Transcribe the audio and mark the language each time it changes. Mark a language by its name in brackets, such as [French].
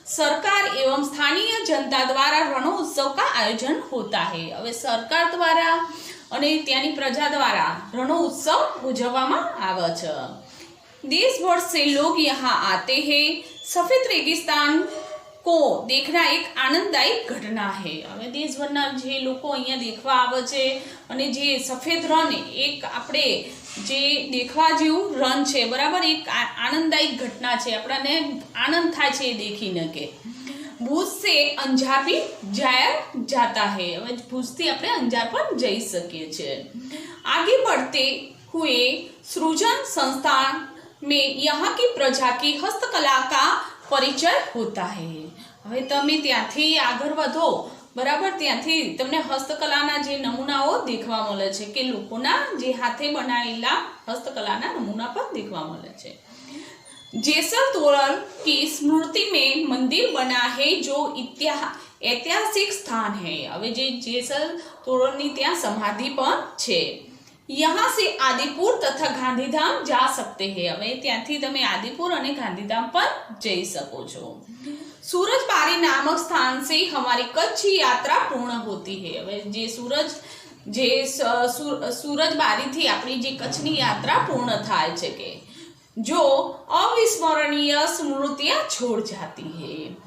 [Hindi] सरकार एवं स्थानीय जनता द्वारा रणोत्सव का आयोजन होता है। [Gujarati] હવે સરકાર દ્વારા અને ત્યાંની પ્રજા દ્વારા रणोत्सव ઉજવવામાં આવે છે। [Hindi] देश भर से लोग यहाँ आते हैं। सफेद रेगिस्तान को देखना एक आनंददायी घटना है। [Gujarati] હવે દેશભરના જે લોકો અહીંયા દેખવા આવે છે અને જે સફેદ રણ એક આપણે જે દેખવા જેવું રણ છે બરાબર, એક આનંદદાયી ઘટના છે, આપણાને આનંદ થાય છે દેખીને કે ભુજ [Hindi] से અંજાર भी जाया जाता है। [Gujarati] હવે ભુજથી આપણે અંજાર પણ જઈ શકીએ છીએ। [Hindi] आगे बढ़ते हुए सृजन संस्थान में यहाँ की प्रजा की हस्तकला का परिचय होता है। [Gujarati] હવે તમે ત્યાંથી આગળ વધો બરાબર, ત્યાંથી તમને હસ્તકલાના જે નમૂનાઓ દેખવા મળે છે કે લોકોના જે હાથે બનાવેલા હસ્તકલાના નમૂના પણ દેખવા મળે છે। [Hindi] જેસલ તોરલ की स्मृति में मंदिर बना है जो ऐतिहासिक स्थान है। [Gujarati] હવે જે જેસલ તોરલની ત્યાં સમાધિ પણ છે। [Hindi] यहाँ से आदिपुर तथा गांधीधाम जा सकते हैं। [Gujarati] હવે ત્યાંથી તમે આદિપુર અને ગાંધીધામ પણ જઈ શકો છો। [Hindi] सूरजबारी नामक स्थान से हमारी कच्छ यात्रा पूर्ण होती है। [Gujarati] હવે જે सूरजबारी थी अपनी जे कच्छनी यात्रा पूर्ण थाय छे [Hindi] के जो अविस्मरणीय स्मृतियां छोड़ जाती है।